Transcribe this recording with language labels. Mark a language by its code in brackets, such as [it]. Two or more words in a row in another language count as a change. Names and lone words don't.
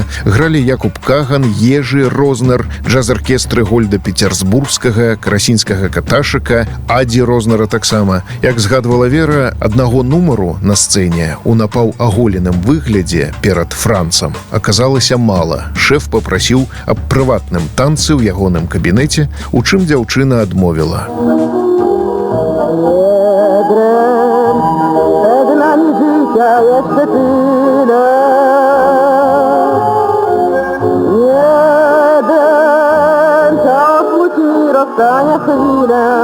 [be] Гралі Якуб Каган, Ежы Рознер, джаз-аркестры Гольда Петерсбургскага, Красінскага Каташыка, Аді Рознера таксама. Як згадвала Вера, аднаго нумару на сцэне у напаўаголеным выглядзе перад Францам аказалася мала. Шэф папрасіў аб прыватным танцы ў ягоным кабінеце, у чым дзяўчына адмовіла. [pl] Przed nami życia jeszcze tyle. Jeden czas musi rozstania chwilę.